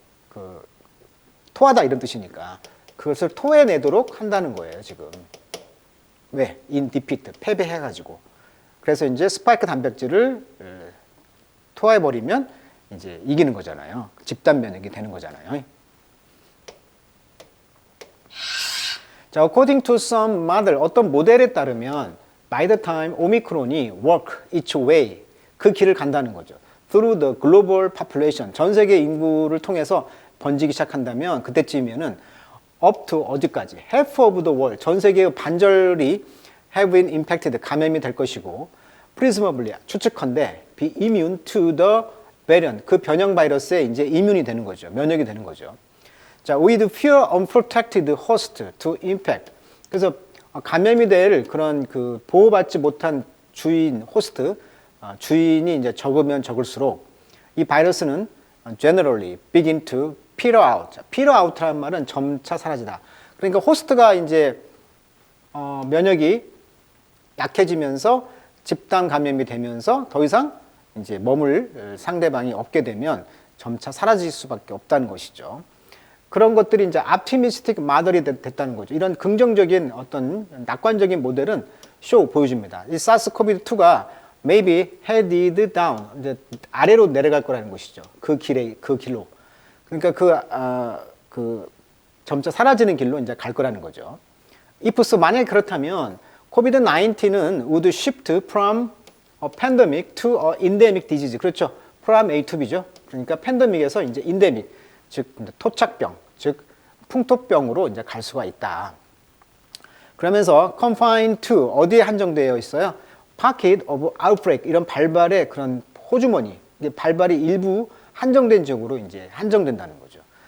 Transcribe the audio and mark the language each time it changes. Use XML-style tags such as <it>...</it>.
<ko>그 토하다 이런 뜻이니까 그것을 토해내도록 한다는 거예요, 지금. 왜?</ko> <en>in defeat,</en> <ko>패배해 가지고. 그래서 이제 스파이크 단백질을 토해버리면 이제 이기는 거잖아요. 집단 면역이 되는 거잖아요. 자,</ko> <en>according to some model,</en> <ko>어떤 모델에 따르면 by the time 오미크론이 work its way, 그 길을 간다는 거죠.</ko> <en>through the global population,</en> <ko>전 세계 인구를 통해서 번지기 시작한다면 그때쯤이면은 up to 어디까지?</ko> <en>half of the world,</en> <ko>전 세계의 반절이</ko> <en>have been impacted,</en> <ko>감염이 될 것이고 presumably, 추측컨대</ko> <en>be immune to the variant,</en> <ko>그 변형 바이러스에 이제 이뮨이 되는 거죠. 면역이 되는 거죠.</ko> <en>자, with fewer unprotected host to infect.</en> <ko>그래서 감염이 될 그런 그 보호받지 못한 주인, 호스트, 주인이 이제 적으면 적을수록 이 바이러스는</ko> <en>generally begin to peter out.</en> <ko>peter out라는 말은 점차 사라지다. 그러니까 호스트가 이제 면역이 약해지면서 집단 감염이 되면서 더 이상 이제 머물 상대방이 없게 되면 점차 사라질 수밖에 없다는 것이죠. 그런 것들이 이제 optimistic model이 됐다는 거죠. 이런 긍정적인 어떤 낙관적인 모델은 보여줍니다. 이 SARS-CoV-2가</ko> <en>maybe headed down,</en> <ko>이제 아래로 내려갈 거라는 것이죠. 그 길로. 그러니까 그 점차 사라지는 길로 이제 갈 거라는 거죠. if 만약에 그렇다면 COVID-19은</ko> <en>would shift from a pandemic to a endemic disease.</en> <ko>그렇죠. from A to B죠. 그러니까 팬데믹에서 이제 endemic, 즉 토착병, 즉 풍토병으로 이제 갈 수가 있다. 그러면서 confined to 어디에 한정되어 있어요?</ko> <en>pocket of outbreak,</en> <ko>이런 발발의 그런 호주머니, 발발이 일부 한정된 지역으로 이제 한정된다는 거죠.</ko>